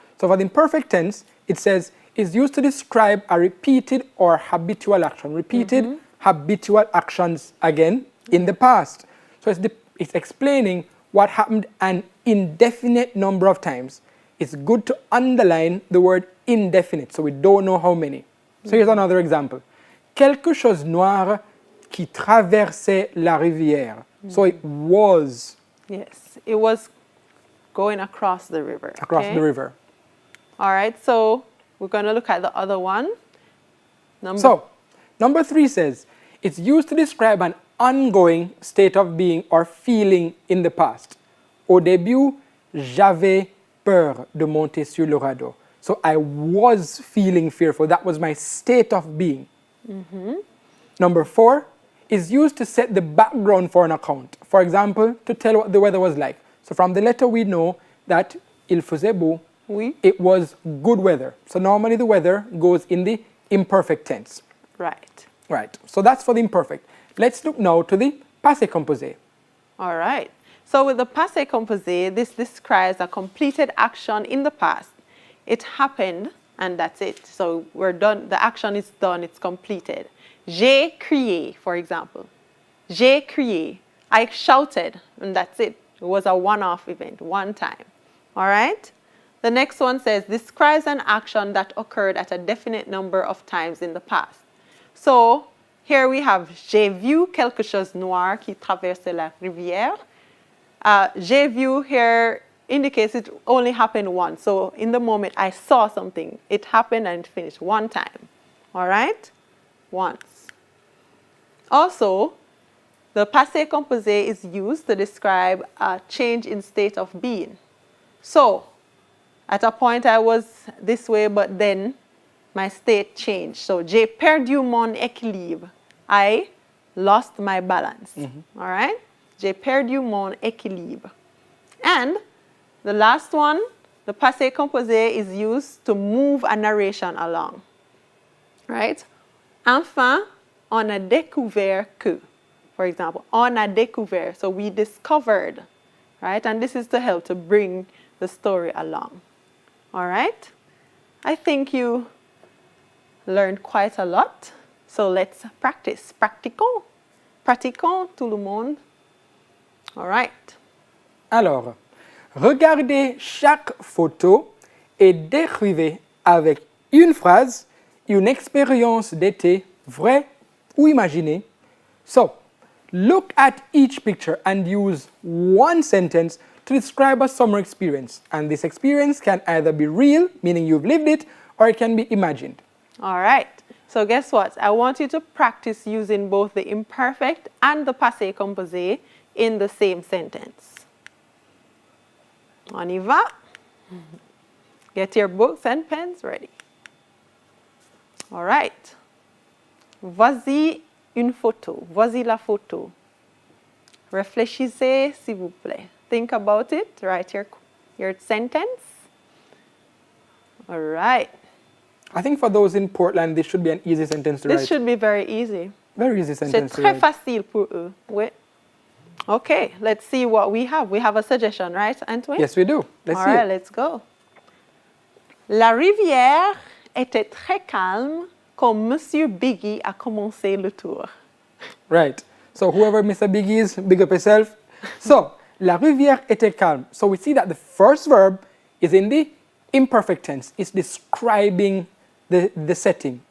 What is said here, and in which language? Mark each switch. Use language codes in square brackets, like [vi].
[en] So for the imperfect tense, it says, is used to describe a repeated or habitual action. Repeated habitual actions again in the past. So it's explaining what happened an indefinite number of times. It's good to underline the word indefinite, so we don't know how many. So here's another example. [fr] Quelque chose noir qui traversait la rivière. [en] So it was Yes, it was going across the river. across okay? the river. All right, so we're going to look at the other one. Number 3 says, it's used to describe an ongoing state of being or feeling in the past. [fr] Au début, j'avais peur de monter sur le radeau. [en] So I was feeling fearful. That was my state of being. Number 4 is used to set the background for an account. For example, to tell what the weather was like. So from the letter we know that [fr] il faisait beau, Oui. [en] it was good weather. So normally the weather goes in the imperfect tense. Right. Right, so that's for the imperfect. Let's look now to the passé composé. All right. So with the passé composé, this describes a completed action in the past. It happened, and that's it. So we're done. The action is done. It's completed. [fr] J'ai crié, [en] for example. J'ai crié. I shouted, and that's it. It was a one-off event, one time. All right? The next one says, describes an action that occurred at a definite number of times in the past. So here we have, [fr] j'ai vu quelque chose noir qui traversait la rivière. [en] J'ai vu here indicates it only happened once. So in the moment I saw something, it happened and it finished one time. All right? Once. Also, the passé composé is used to describe a change in state of being. So, at a point I was this way, but then my state changed. So, [fr] j'ai perdu mon équilibre. [en] I lost my balance. All right? [fr] J'ai perdu mon équilibre. [en] And the last one, the passé composé is used to move a narration along. Right? [fr] Enfin, on a découvert que. [en] For example, [fr] on a découvert. [en] So we discovered. Right? And this is to help to bring the story along. All right? I think you learned quite a lot. So let's practice. Pratiquons. [fr] Pratiquons tout le monde. [en] All right. [fr] Alors, regardez chaque photo et décrivez avec une phrase une expérience d'été vraie ou imaginée. [en] So, look at each picture and use one sentence to describe a summer experience. And this experience can either be real, meaning you've lived it, or it can be imagined. All right. So guess what? I want you to practice using both the imperfect and the passé composé in the same sentence. [fr] On y va. [en] Get your books and pens ready. All right. [fr] Voici une photo. Voici la photo. Réfléchissez, s'il vous plaît. [en] Think about it. Write your sentence. All right. I think for those in Portland, this should be an easy sentence to write. This should be very easy. Very easy [fr] C'est [en] sentence to [fr] très [en] write. [fr] facile pour eux. Oui. [en] Okay, let's see what we have. We have a suggestion, right, Antoine? Yes, we do. Let's All see right, it. let's go. [fr] La rivière était très calme quand Monsieur Biggie a commencé le tour. [en] Right. So whoever Mr. Big is, big up yourself. [fr] So, la rivière était calme. [en] So we see that the first verb is in the imperfect tense. It's describing the setting.